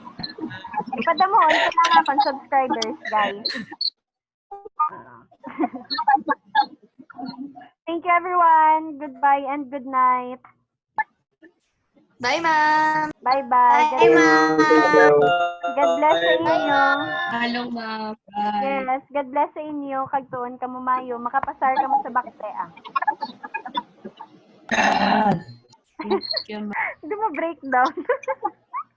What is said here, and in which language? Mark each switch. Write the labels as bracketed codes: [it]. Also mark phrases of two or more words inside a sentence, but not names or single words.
[hil] Ipadamon ko na nga pang subscribers, guys. [en] Thank you everyone. Goodbye and good night. Bye, ma'am. Bye-bye. Bye, ma'am. God bless [hil] sa inyo. [en] Hello, ma'am. Bye. Yes, God bless [hil] sa inyo. Kagtuon ka mo mayo. Makapasar ka mo sa bakte, [en] Thank you, ma'am. [tl] Hindi mo breakdown.